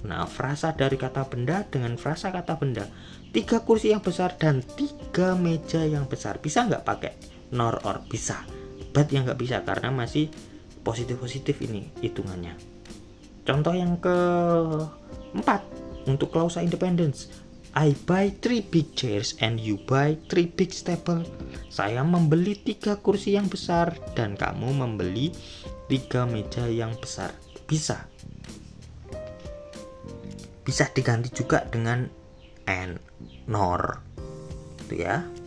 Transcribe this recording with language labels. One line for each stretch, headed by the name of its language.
Indonesian: Nah, frasa dari kata benda dengan frasa kata benda. 3 kursi yang besar dan 3 meja yang besar. Bisa nggak pakai nor, or? Bisa. But yang nggak bisa karena masih positif-positif ini hitungannya. Contoh yang keempat untuk klausa independence.
English: I buy 3 big chairs and you buy 3 big table.
Indonesian: Saya membeli 3 kursi yang besar dan kamu membeli 3 meja yang besar. Bisa. Bisa diganti juga dengan and, nor. Itu ya.